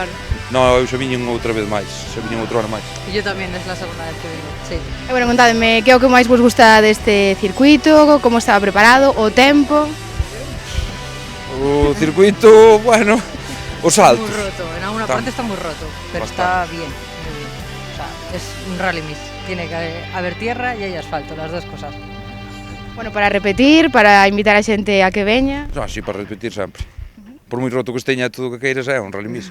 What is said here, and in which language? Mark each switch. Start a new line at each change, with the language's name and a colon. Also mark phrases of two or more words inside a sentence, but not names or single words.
Galician: No, eu xa viñen outra vez máis, xa viñen outro ano máis. Yo tamén, é a segunda vez que vengo, sí. E bueno, contademe, que é o que máis vos gusta deste circuito, como estaba preparado, o tempo? O circuito, bueno, os saltos.
Spanish: Muy roto, en alguna parte está muy roto, pero está bien, muy bien. O sea, es un Rally Mix, tiene que haber tierra y hay asfalto, las dos cosas.
Galician: Bueno, para repetir, para invitar a xente a que veña. Ah, sí, para repetir sempre. Por moi roto que esteña todo o que queiras é un Rally Mix.